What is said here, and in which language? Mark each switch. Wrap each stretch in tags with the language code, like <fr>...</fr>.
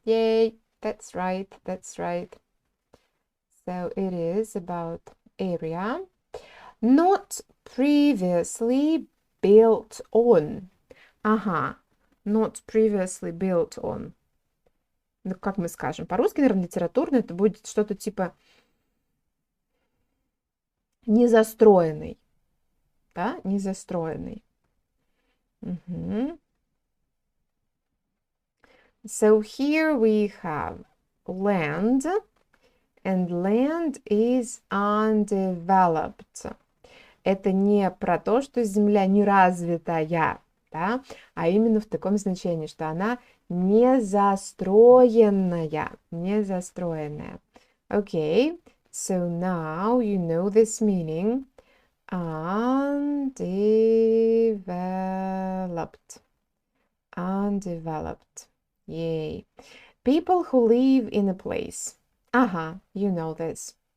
<en>Yay, that's right, that's right. So it is about area. Not previously built on. Not previously built on.</en> <ru>Ну, как мы скажем? По-русски, наверное, литературно это будет что-то типа незастроенный. Да? Незастроенный.</ru> <en>So here we have land, and land is undeveloped.</en> <ru>Это не про то, что земля не развитая, да? А именно в таком значении, что она не застроенная, не застроенная.</ru> <en>Okay, so now you know this meaning. Undeveloped. Undeveloped. Yay. People who live in a place. You know this.</en>